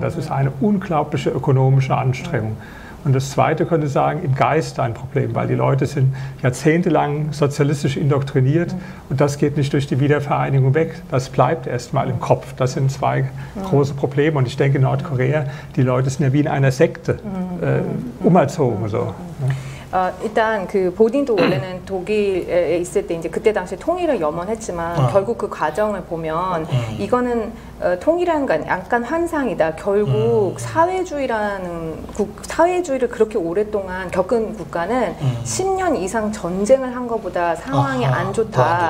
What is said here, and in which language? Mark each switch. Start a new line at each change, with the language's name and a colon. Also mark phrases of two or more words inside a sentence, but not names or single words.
German: Das ist eine unglaubliche ökonomische Anstrengung. Und das Zweite könnte sagen, im Geist ein Problem, weil die Leute sind jahrzehntelang sozialistisch indoktriniert und das geht nicht durch die Wiedervereinigung weg. Das bleibt erstmal im Kopf. Das sind 2 große Probleme und ich denke in Nordkorea, die Leute sind ja wie in einer Sekte umerzogen. So.
Korean: 일단 그 보딘도 원래는 독일에 있을 때 이제 그때 당시 통일을 염원했지만 결국 그 과정을 보면 이거는 통일이라는 건 약간 환상이다. 결국 사회주의를 그렇게 오랫동안 겪은 국가는 10년 이상 전쟁을 한 것보다 상황이 안 좋다.